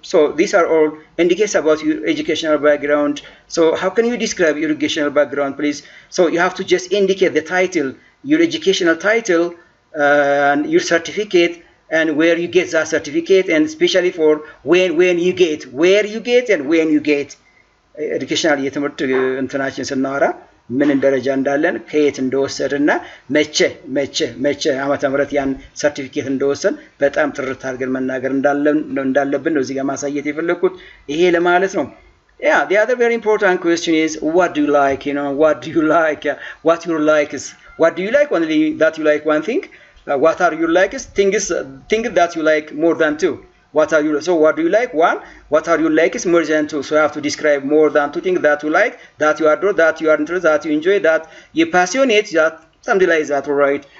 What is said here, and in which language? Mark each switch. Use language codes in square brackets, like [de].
[en] So these are all indicates about your educational background. So how can you describe your educational background, please? So you have to just indicate the title, your educational title, and your certificate, and where you get that certificate, and especially for when you get, where you get and when you get. [am] educational የትምህርት እንትናችን ስናወራ ምን ደረጃ እንዳለን ከየት እንደወሰድና መቼ ዓመተ ምህረት ያን ሰርቲፊኬት እንደወሰን በጣም ጥርት አድርገን መናገር እንዳለብን ነው እዚህ ጋር ማሳየት የፈለኩት። ይሄ ለማለት ነው። [en] Yeah, the other very important question is, what do you like? You know, what do you like? What you like is, what do you like? Only that you like one thing. What are your likes? Things that you like more than two. What are you? So what do you like? One. What are you like is more than two. So I have to describe more than two things that you like, that you adore, that you are interested, that you enjoy, that you passionate, that something like that. All right.